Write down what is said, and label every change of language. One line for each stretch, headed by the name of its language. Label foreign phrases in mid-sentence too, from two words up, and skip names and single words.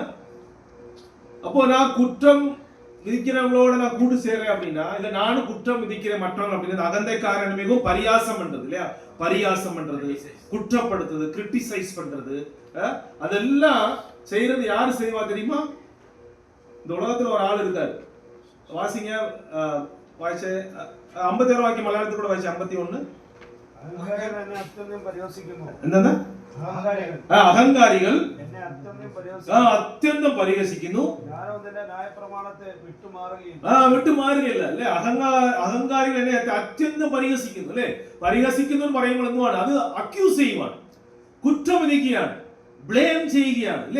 Tamil: அப்போ நான் குற்றம் விதிக்கிறவங்களோட நான் கூட்டு சேர்றேன் அப்படின்னா, இல்ல நானும் குற்றம் விதிக்கிறேன் மற்றவங்க அப்படின்னா, அகந்தைக்காரன் மிகவும் பரியாசம் பண்றது இல்லையா, பரியாசம் பண்றது, குற்றப்படுத்துறது, கிரிட்டிசைஸ் பண்றது, அதெல்லாம் செய்யறது யாரு செய்வா தெரியுமா? இந்த உலகத்துல ஒரு ஆள் இருக்காரு, வாசிங்க, வாய்ச்ச 57 வாக்கியம் மலையாளத்தில் கூட வாய்ச்ச 51.
Malayalam: എന്താ? അഹങ്കാരികൾ അത്യന്തം പരിഹസിക്കുന്നു, വിട്ടുമാറുകയില്ല അല്ലെ. അഹങ്കാരികൾ എന്നെ അത്യന്തം പരിഹസിക്കുന്നു അല്ലെ. പരിഹസിക്കുന്നു എന്ന് പറയുമ്പോൾ എന്തുവാണ്? അത് അക്യൂസ് ചെയ്യുവാണ്, കുറ്റം വിധിക്കുകയാണ്, ബ്ലെയിം ചെയ്യുകയാണ് അല്ലെ.